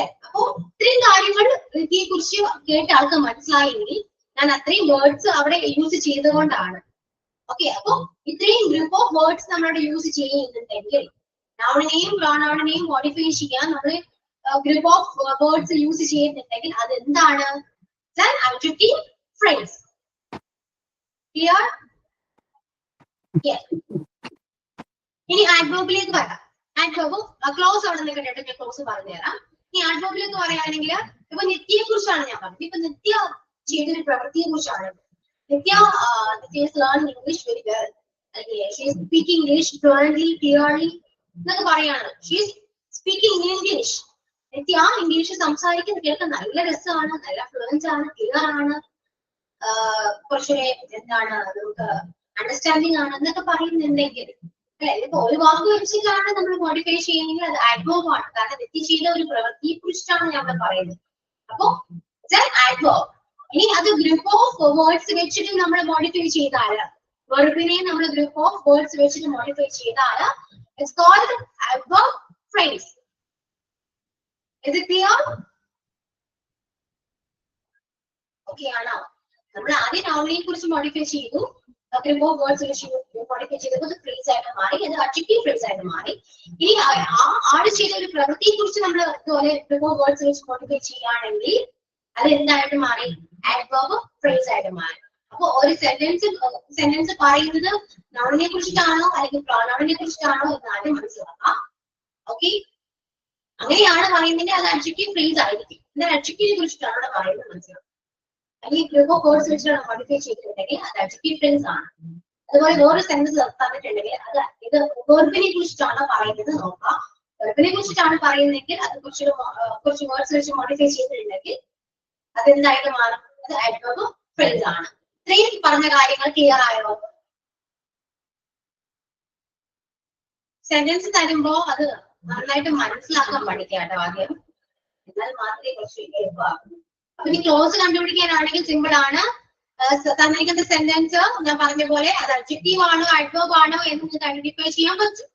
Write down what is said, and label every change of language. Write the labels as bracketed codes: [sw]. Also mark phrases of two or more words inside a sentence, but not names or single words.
[ml] അപ്പൊ ഇത്രയും കാര്യങ്ങൾ നിത്യയെ കുറിച്ച് കേട്ട ആൾക്ക് മനസ്സിലായെങ്കിൽ ഞാൻ അത്രയും വേർഡ്സ് അവിടെ യൂസ് ചെയ്തുകൊണ്ടാണ്. ഓക്കെ, അപ്പൊ ഇത്രയും [en] group of words [ml] നമ്മളവിടെ യൂസ് ചെയ്യുന്നുണ്ടെങ്കിൽ നൗണിനെയും പ്രോനൗണിനെയും മോഡിഫൈ ചെയ്യാൻ നമ്മൾ [en] group of words use [ml] ചെയ്യുന്നുണ്ടെങ്കിൽ അത് എന്താണ്? [en] adjective phrase. Clear? Yes. [ml] ഇനി adverb-ലേക്ക് വരാം. [en] adverb clause [ml] അവിടെ നിന്ന് കേട്ടിട്ട് ക്ലോസ് പറഞ്ഞു തരാം. ഈ adverb-ലേക്ക് പറയുകയാണെങ്കിൽ ഇപ്പൊ നിത്യയെ കുറിച്ചാണ് ഞാൻ പറഞ്ഞത്. ഇപ്പൊ നിത്യ ചെയ്തൊരു പ്രവൃത്തിയെ കുറിച്ചാണ്. നിത്യ [en] is learning English very well. She is speaking English fluently, clearly [ml] എന്നൊക്കെ പറയാണ്. [en] She is speaking in English. [ml] നിത്യ ഇംഗ്ലീഷ് സംസാരിക്കുന്നത് കേൾക്കാൻ നല്ല രസമാണ്, നല്ല ഫ്ലുവൻസ് ആണ്, ക്ലിയർ ആണ്, കുറച്ചുകൂടെ എന്താണ് നമുക്ക് അണ്ടർസ്റ്റാൻഡിങ് ആണ് എന്നൊക്കെ പറയുന്നുണ്ടെങ്കിൽ അല്ലെ. ഇപ്പൊ ഒരു വാക്ക് വെച്ചിട്ടാണ് നമ്മൾ മോഡിഫൈ ചെയ്യുന്നെങ്കിൽ അത് adverb ആണ്. കാരണം നിത്യ ചെയ്ത ഒരു പ്രവൃത്തിയെ കുറിച്ചാണ് നമ്മൾ പറയുന്നത്. അപ്പൊ adverb. ഇനി അത് [en] group of words [ml] വെച്ചിട്ട് നമ്മൾ മോഡിഫൈ ചെയ്താല്, വെർബിനെ നമ്മൾ [en] group of words [ml] വെച്ചിട്ട് മോഡിഫൈ ചെയ്താല് [en] it's called adverb phrase. Is it clear? [ml] Okay ആണോ? നമ്മൾ ആദ്യം നൗണിനെ കുറിച്ച് മോഡിഫൈ ചെയ്തു, [en] group of words [ml] വെച്ച് മോഡിഫൈ ചെയ്തപ്പോൾ ഫ്രേസ് ആയിട്ട് മാറി, അത് [en] adjective phrase [ml] ആയിട്ട് മാറി. ഇനി ആഡ് ചെയ്ത ഒരു പ്രവൃത്തിയെ കുറിച്ച് നമ്മൾ ഇതുപോലെ [en] group of words [ml] വെച്ച് മോഡിഫൈ ചെയ്യുകയാണെങ്കിൽ അത് എന്തായിട്ട് മാറി? [en] adverb phrase [ml] ആയിട്ട് മാറി. അപ്പൊ ഒരു സെന്റൻസ് പറയുന്നത് നൗണിനെ കുറിച്ചിട്ടാണോ അല്ലെങ്കിൽ പ്രോനൗണിനെ കുറിച്ചിട്ടാണോ എന്ന് ആദ്യം മനസ്സിലാക്കാം. ഓക്കെ, അങ്ങനെയാണ് പറയുന്നതിന്റെ അത് [en] adjective phrase [ml] ആയിരിക്കും. എന്നാൽ അഡ്ജക്റ്റീവിനെ കുറിച്ചിട്ടാണ് അവിടെ പറയുന്നത് മനസ്സിലാക്കാം. അല്ലെങ്കിൽ [en] group of words [ml] വെച്ചിട്ടാണ് മോഡിഫൈ ചെയ്തിട്ടുണ്ടെങ്കിൽ അത് [en] adjective phrase [ml] ആണ്. അതുപോലെ വേറൊരു സെന്റൻസ് തന്നിട്ടുണ്ടെങ്കിൽ അത് ഇത് വെർബിനെ കുറിച്ചിട്ടാണ് പറയുന്നത് നോക്കാം. വെർബിനെ കുറിച്ചിട്ടാണ് പറയുന്നതെങ്കിൽ അത് കുറച്ച് വേർഡ്സ് വെച്ച് മോഡിഫൈ ചെയ്തിട്ടുണ്ടെങ്കിൽ അതെന്തായിട്ട് മാറും? അത് [en] adverb phrase [ml] ആണ്. ഇത്രയും പറഞ്ഞ കാര്യങ്ങൾ ക്ലിയർ ആയോ? സെന്റൻസ് തരുമ്പോ അത് നന്നായിട്ട് മനസ്സിലാക്കാൻ പഠിക്കാട്ടോ ആദ്യം, എന്നാൽ മാത്രമേ കുറച്ച് എളുപ്പമാകൂ. അപ്പൊ ഇനി ക്ലോസ് കണ്ടുപിടിക്കാനാണെങ്കിൽ സിമ്പിൾ ആണ്. തന്നിരിക്കുന്ന സെന്റൻസ് ഞാൻ പറഞ്ഞ പോലെ അത് അഡ്ജക്റ്റീവ് ആണോ adverb ആണോ എന്ന് നിങ്ങൾക്ക് ഐഡന്റിഫൈ ചെയ്യാൻ പറ്റും.